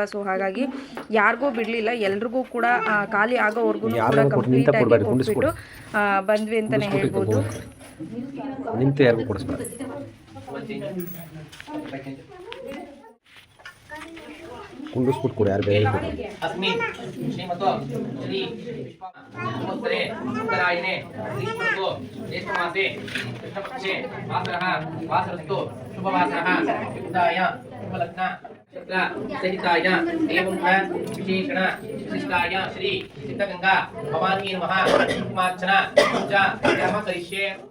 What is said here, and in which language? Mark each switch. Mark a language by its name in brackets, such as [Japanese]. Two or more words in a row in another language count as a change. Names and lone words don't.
[Kannada] ಸೊ ಹಾಗಾಗಿ ಯಾರಿಗೂ ಬಿಡಲಿಲ್ಲ, ಎಲ್ರಿಗೂ ಕೂಡ ಖಾಲಿ ಆಗೋವರೆಗೂ ಕೂಡ ಕಂಪ್ಲೀಟಾಗಿ ಕೊಟ್ಬಿಟ್ಟು ಬಂದ್ವಿ ಅಂತಲೇ ಹೇಳ್ಬೋದು. ನಿಂತು ಯಾರಿಗೂ ಕೊಡಿಸ್ಬಾರ್ದು. ಕುಂಡಿಸ್ಬಿಟ್ಟು ಕೊಡಿ, ಯಾರು ಬೇರೆ [Sanskrit] अस्मिन् श्रीमतो श्री विश्वामित्रे उत्तरायणे श्रीमतो ज्येष्ठमासे कृष्णपक्षे वासरस्तु शुभवासरः युक्ताय शुभलग्न नक्षत्र सहिताय एवं विशेषण विशिष्टाय श्री सिद्धगंगा भवानी नमः कुंकुमार्चना पूजा कर्म करिष्ये.